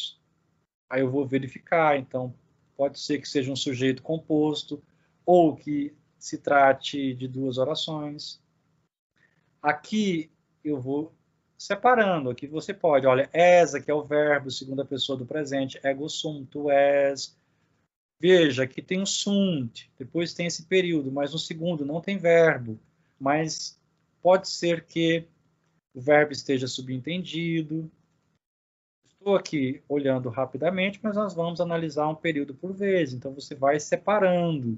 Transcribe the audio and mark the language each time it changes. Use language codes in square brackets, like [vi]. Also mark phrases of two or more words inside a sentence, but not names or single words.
[pt] Aí eu vou verificar, então pode ser que seja um sujeito composto, ou que se trate de duas orações. Aqui eu vou separando, aqui você pode, olha, és, aqui é o verbo, segunda pessoa do presente, [la] ego sum, tu és. [pt] Veja, aqui tem o sunt, depois tem esse período, mas no segundo não tem verbo, mas pode ser que o verbo esteja subentendido. Estou aqui olhando rapidamente, mas nós vamos analisar um período por vez, então você vai separando.